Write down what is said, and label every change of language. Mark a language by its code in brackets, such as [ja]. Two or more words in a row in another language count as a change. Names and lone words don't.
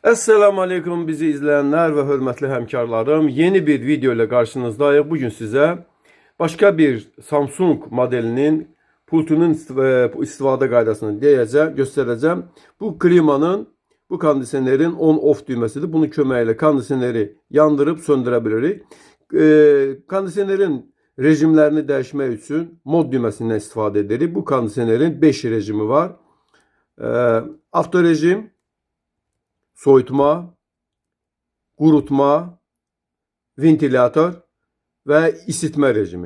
[tr] Esselamu Aleyküm bizi izleyenler ve hürmetli hemkarlarım. Yeni bir video ile karşınızdayım. Bugün size başka bir Samsung modelinin pultunun [az] istifade qaydasını [tr] göstereceğim. Bu klimanın, bu kondisionerin on-off düğmesidir. [az] Bunun köməklə kondisioneri yandırıp söndürebiliriz. Kondisionerin rejimlerini dəyişmək üçün mod düğmesinden istifadə edirik. Bu kondisionerin 5 rejimi var. Avto rejim, soyutma, qurutma, ventilator və isitmə rejimi.